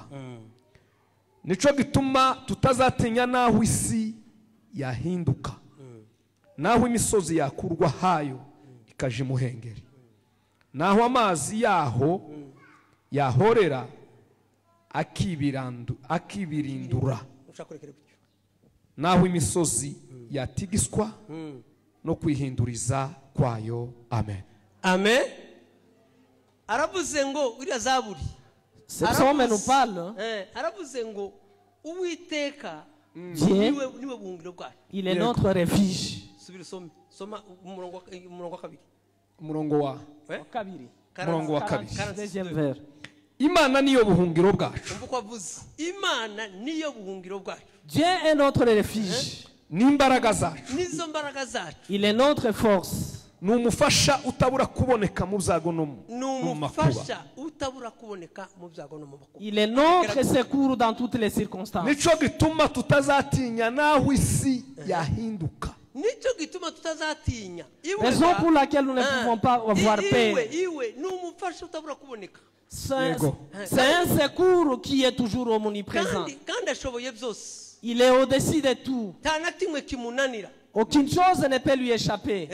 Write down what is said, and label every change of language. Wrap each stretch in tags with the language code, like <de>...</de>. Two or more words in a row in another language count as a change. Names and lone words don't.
<rw>Nico gituma tutazatinya naho isi yahinduka, naho imisozi yakurwa hayo ikaje muhengeri, naho amazi yaho yahorera akibirindura, naho imisozi yatigiswa no kwihinduriza kwayo. Amen. Amen. Aravuze ngo uriya Zaburi,</rw> <fr>Ce psaume nous parle.</fr> <rw>Aravuze ngo Uwiteka</rw> <fr>Dieu, il est notre refuge.</fr> <rw>Umurongo wa kabiri.</rw> <fr>Deuxième vers.</fr> <rw>Imana niyo buhungiro bwacu.</rw> <fr>Dieu est notre refuge.</fr> <rw>N'imbaraga zacu.</rw> <fr>Il est notre force.</fr> <rw>Numufasha utabura kuboneka mu byago no mu makuba.</rw> <fr>Il est notre secours dans toutes les circonstances.</fr> <rw>Nico gituma tutazatinya naho isi yahinduka.</rw> <fr>Raison pour laquelle nous ne pouvons pas avoir peur. C'est un secours qui est toujours omniprésent. Il est au-dessus de tout. Aucune chose ne peut lui échapper.</fr>